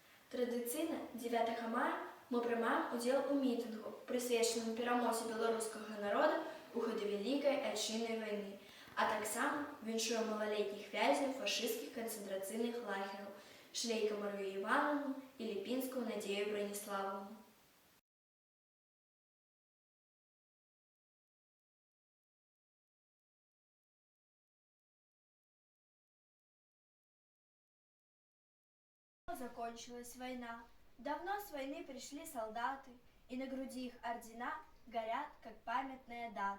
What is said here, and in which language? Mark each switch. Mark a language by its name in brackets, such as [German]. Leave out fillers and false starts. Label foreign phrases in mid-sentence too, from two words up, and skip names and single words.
[Belarusian] Традыцыйна 9 мая мы прымаем удзел у мітынгу, прысвечаным перамозе беларускага народа ў ходе Вялікай Айчыннай вайны, а таксама віншуем малалетніх вязняў фашысцкіх канцэнтрацыйных лагераў Шлейка Марыю Івановну і Ліпінскую Надзею Браніславовну. [Russian] Закончилась война. Давно с войны пришли солдаты, и на груди их ордена горят, как памятные даты.